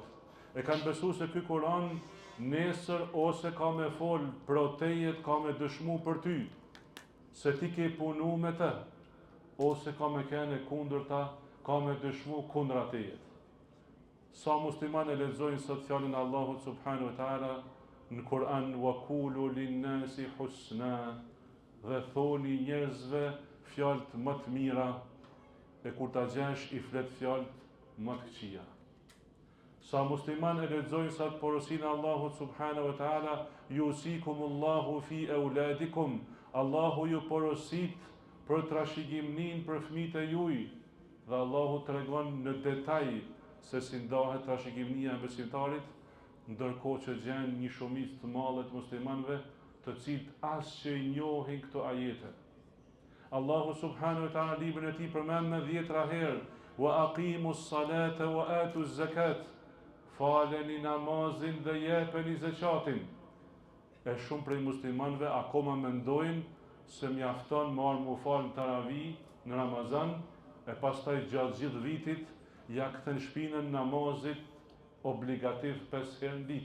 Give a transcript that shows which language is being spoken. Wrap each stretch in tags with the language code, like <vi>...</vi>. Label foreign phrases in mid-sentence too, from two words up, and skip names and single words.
<sq>E kanë besuar se ky Kur'an nesër ose ka me fol për tejet, ka me dëshmu për ty, se ti ke punu me të, ose ka me kene kundërta, ka me dëshmu kundra tejet. Sa musliman e lexojnë sot fjalën e Allahut</sq> <ar>سبحانه وتعالى</ar> <sq>në Kur'an,</sq> <ar>وقولوا للناس حسنا,</ar> <sq>dhe thoni njerëzve fjalët më të mira, e kur ta gjesh i flet fjalët më të këqija. Sa musliman e lexojnë sot porosinë e Allahut</sq> <ar>سبحانه وتعالى, يوصيكم الله في أولادكم,</ar> <sq>Allahu ju porosit për trashëgimnin për fëmijët e juj, dhe Allahu tregon në detaj se si ndahet trashëgimnia e besimtarit, ndërkohë që gjen një shumicë të madhe të muslimanëve, të cilët as që i njohin këto ajete. Allahu</sq> <ar>سبحانه وتعالى</ar> <sq>librin e tij përmend me 10 herë:</sq> <ar>وأقيموا الصلاة وآتوا الزكاة,</ar> <sq>faleni namazin dhe jepeni zakatin. E shumë prej muslimanëve akoma mendojnë se mjafton marrë mu falë taravih në Ramazan, e pastaj gjatë gjithë vitit ja kthen shpinën namazit obligativ 5 herë në ditë.</sq>